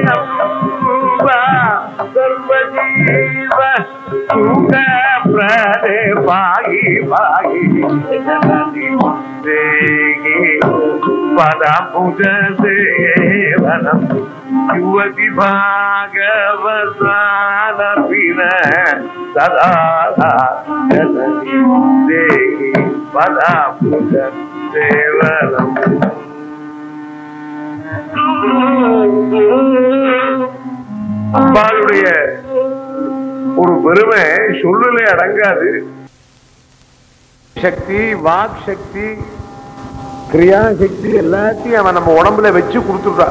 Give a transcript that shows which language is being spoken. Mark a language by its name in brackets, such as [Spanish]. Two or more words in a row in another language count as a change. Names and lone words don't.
[Sanskrit] सर्वजीव सुखप्रदे पाहि पाहि जननी देहि पदाम्बुज सेवनम युवती भागवतानभिनसदा जननी देहि पदाम्बुज सेवनम [Tamil] அம்பாளுடைய ஒரு பெருமை சொல்லுலே அடங்காது. சக்தி, வாக் சக்தி, கிரியா சக்தி எல்லாத்தையும் அவன் நம்ம உடம்புல வச்சு கொடுத்துட்டான்.